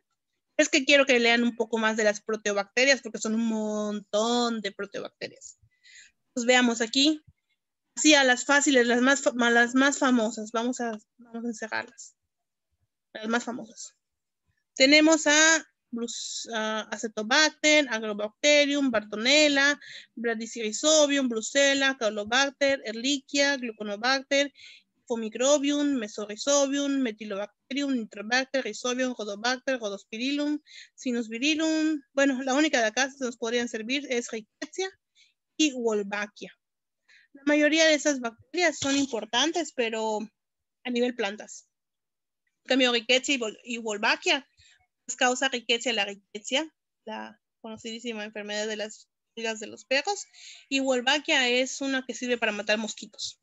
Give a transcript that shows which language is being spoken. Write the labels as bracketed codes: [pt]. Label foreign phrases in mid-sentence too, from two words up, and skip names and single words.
[es] Es que quiero que lean un poco más de las proteobacterias porque son un montón de proteobacterias. Pues veamos aquí. Así a las fáciles, las más famosas. Vamos a encerrarlas. Las más famosas. Tenemos a Acetobacter, Agrobacterium, Bartonella, Bradysirizobium, Brucella, Caulobacter, Ehrlichia, Gluconobacter, Fomicrobium, Mesorhizobium, Metylobacterium, Nitrobacter, Rhizobium, Rhodobacter, Rhodospirillum, Sinusvirilum. Bueno, la única de acá que nos podrían servir es Rickettsia y Wolbachia. La mayoría de esas bacterias son importantes, pero a nivel plantas. En cambio, Rickettsia y Wolbachia causa Rickettsia la conocidísima enfermedad de las pulgas de los perros, y Wolbachia es una que sirve para matar mosquitos.